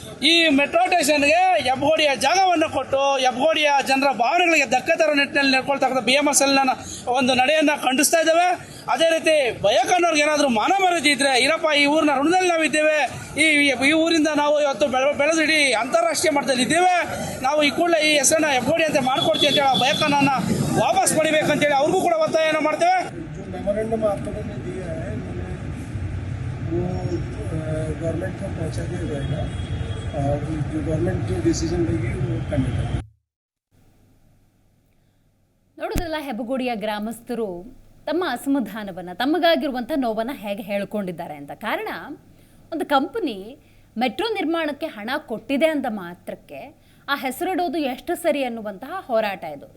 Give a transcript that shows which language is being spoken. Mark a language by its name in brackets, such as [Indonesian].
[Kannada] ಈ ಮೆಟ್ರೋ ಸ್ಟೇಷನ್ಗೆ ಹೆಬ್ಬಗೋಡಿಯ ಜಾಗವನ್ನು ಕೊಟ್ಟು ಹೆಬ್ಬಗೋಡಿಯ ಜನರ ಭಾವನೆಗಳಿಗೆ ಧಕ್ಕೆ ತರೋ ನಿಟ್ಟಿನಲ್ಲಿ ನಡ್ಕೊಳ್ತಕ್ಕಂಥ BMRCL ಒಂದು ನಡೆಯನ್ನು ಖಂಡಿಸ್ತಾ ಇದ್ದಾವೆ. ಅದೇ ರೀತಿ ಬಯಕನ್ನೋರ್ಗೆ ಏನಾದರೂ ಮಾನ ಮರ್ಯಾದೆ ಇದ್ರೆ ಇರಪ್ಪ ಈ ಊರಿನ ಋಣದಲ್ಲಿ ನಾವಿದ್ದೇವೆ, ಈ ಊರಿಂದ ನಾವು ಇವತ್ತು ಬೆಳೆದು ಇಡೀ ಅಂತಾರಾಷ್ಟ್ರೀಯ ಮಟ್ಟದಲ್ಲಿ ಇದ್ದೇವೆ, ನಾವು ಈ ಕೂಡಲೇ ಈ ಹೆಸರನ್ನ ಹೆಬ್ಗೋಡಿ ಅಂತ ಮಾಡ್ಕೊಡ್ತೀವಿ ಅಂತೇಳಿ ಆ ಬಯಕನ್ನ ವಾಪಸ್ ಪಡಿಬೇಕಂತೇಳಿ ಅವ್ರಿಗೂ ಕೂಡ ಒತ್ತಾಯನ ಮಾಡ್ತೇವೆ. [Hindi] मेमोरेंडम आपको ने दिया है वो गवर्नमेंट को पहुंचा दिया जाएगा और जो गवर्नमेंट जो डिसीजन लेगी वो करने का. [Kannada] ನೋಡೋದ್ರಲ್ಲ, ಹೆಬ್ಬಗೋಡಿಯ ಗ್ರಾಮಸ್ಥರು ತಮ್ಮ ಅಸಮಾಧಾನವನ್ನು, ತಮಗಾಗಿರುವಂಥ ನೋವನ್ನು ಹೇಗೆ ಹೇಳ್ಕೊಂಡಿದ್ದಾರೆ ಅಂತ. ಕಾರಣ, ಒಂದು ಕಂಪನಿ ಮೆಟ್ರೋ ನಿರ್ಮಾಣಕ್ಕೆ ಹಣ ಕೊಟ್ಟಿದೆ ಅಂದ ಮಾತ್ರಕ್ಕೆ ಆ ಹೆಸರಿಡೋದು ಎಷ್ಟು ಸರಿ ಅನ್ನುವಂತಹ ಹೋರಾಟ ಇದು.